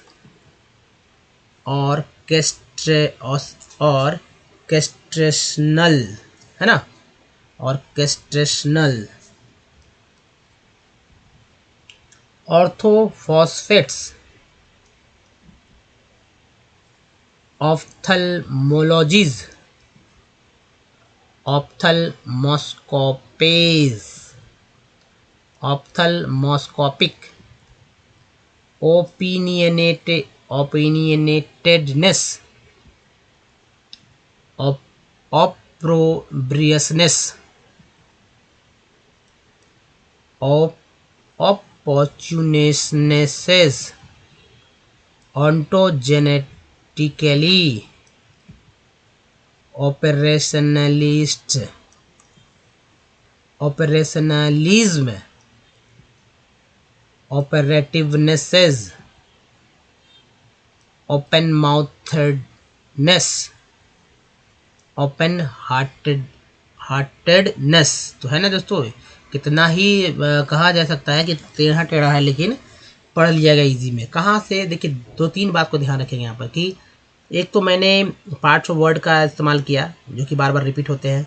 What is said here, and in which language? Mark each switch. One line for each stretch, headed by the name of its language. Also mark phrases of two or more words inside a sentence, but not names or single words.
English: orchestrational,
Hindi: है ना,
English: orchestrational, orthophosphates, ophthalmologies, ophthalmoscopes, ophthalmoscopic, opinionatedness, opprobriousness, opportunisnes, ontogenetically, operationalism, operativeness, open-mouthedness, open-heartedness.
Hindi: तो है ना दोस्तों, कितना ही कहा जा सकता है कि टेढ़ा टेढ़ा है, लेकिन पढ़ लिया गया इजी में। कहाँ से? देखिए, 2-3 बात को ध्यान रखेंगे यहाँ पर कि एक तो मैंने
English: parts of word
Hindi: का इस्तेमाल किया जो कि बार बार रिपीट होते हैं।